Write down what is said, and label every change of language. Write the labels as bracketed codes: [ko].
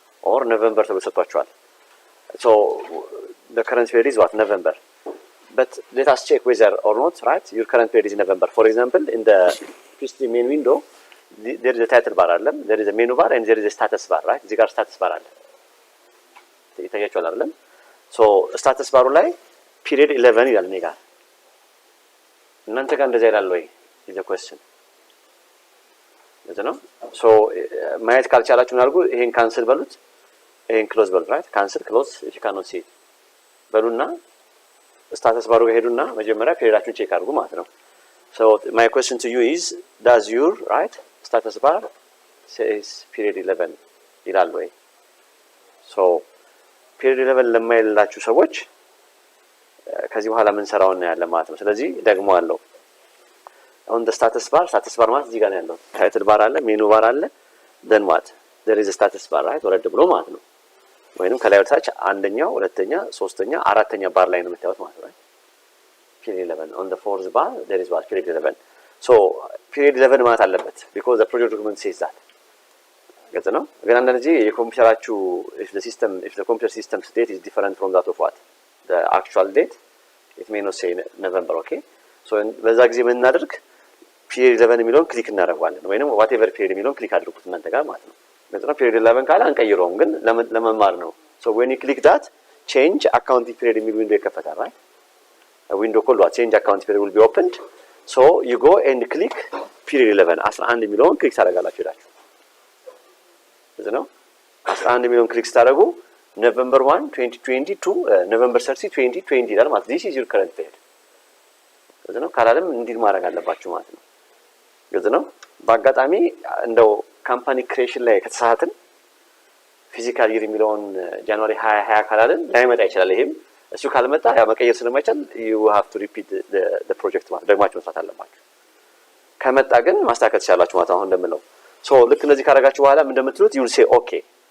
[en] or November [am] ተብሎ ሰጥቷችኋል. [en] So the current period is what? November. But let us check whether or not, right, your current period is in November. For example, in the Peachtree main window, there is a title bar, there is a menu bar, and there is a status bar, right? There is a status bar. [am] So status bar ላይ period 11 ይላል እኔ ጋር። እናንተ ጋር እንደዛ ይላል ወይ? [en] is the question. [am] ነው? So ማየት ካልቻላችሁ ምን አድርጉ? ይሄን ካንሰል በሉት፣ ይሄን ክሎዝ በሉት፣ right? [en] cancel close if you cannot see [am] በሉና ስታተስ ባሩ ሄዱና መጀመሪያ ፔሪዳችሁን ቼክ አድርጉ ማለት ነው። [en] So my question to you is, does your right status bar says period 11 [am] ይላል ወይ? So period 11 ለማይላችሁ ሰዎች ከዚህ በኋላ ምን ሰራው ነው ያለ ማለት ነው። ስለዚህ ደግሞ አለው [en] on the status bar [am] ማለት እዚህ ጋር ነው ያለው። ታይትል ባር አለ፣ ሜኑ ባር አለ፣ [en] then what? there is a status bar, right? [am] ወረድ ብሎ ማለት ነው። ወይንም ከላይ ወደታች አንደኛው፣ ሁለተኛ፣ ሶስተኛ፣ አራተኛ ባር ላይ ነው የምታዩት ማለት ነው። [en] period 11 on the fourth bar there is what? period 11. So period 11 [am] ማለት አለበት [en] because the project document says that. [am] ገጽ ነው። ግን አንደዚህ የኮምፒውተራችሁ [en] if the computer system's date is different from that of what? the actual date, it may not say November, okay? [am] So በዛ ጊዜ ምን እናደርግ? period 11 የሚለውን ክሊክ እናደርጋለን ወይንም whatever period የሚለውን ክሊክ አድርጉት እናንተ ጋር ማለት ነው። ገጽ ነው። period 11 ካለ አንቀይረውም ግን ለመማር ነው። [en] So when you click that, change accounting period [am] የሚል ዊንዶው ይከፈታል, right? [en] A window called what? change accounting period will be opened. So you go and click period 11 [am] 11 የሚለውን ክሊክ ታደርጋላችሁ ይላችሁ። ገጽ ነው። 11 የሚለውን ክሊክ ታደርጉ [en] November 1 2020 to November 30 2020 ይላል ማለት this is your current period. [am] ገጽ ነው። ካላለም እንዲህ ማድረግ አለባችሁ ማለት ነው። ገጽ ነው። በአጋጣሚ እንደው ካምፓኒ ክሬሽን ላይ ከተሳሳትን ፊዚካል ይር የሚለውን ጃንዋሪ 2020 ካላልን ላይመጣ ይችላል። ይሄም እሱ ካልመጣ ያ መቀየር ስለማይቻል [en] you have to repeat the project [am] ማለት ደግማችሁ መስራት አለባችሁ። ከመጣ ግን ማስተካከል ትችላላችሁ ማለት አሁን እንደምለው። ሶ ልክ እንደዚህ ካደረጋችሁ በኋላ ምን እንደምትሉት [en] you will say okay.